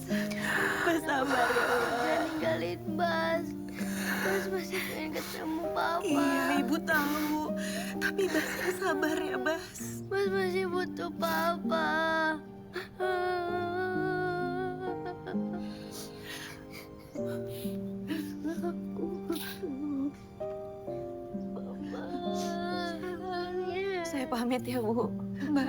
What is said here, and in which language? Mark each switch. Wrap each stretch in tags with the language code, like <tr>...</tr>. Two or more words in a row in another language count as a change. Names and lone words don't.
<id>Bas sabar ya, Bas. Jangan ninggalin Bas. Bas masih pengen ketemu Papa. Iya, Ibu tahu. Tapi Bas yang sabar ya, Bas. Bas masih butuh Papa. Saya pamit ya, Bu. Mbak.</id>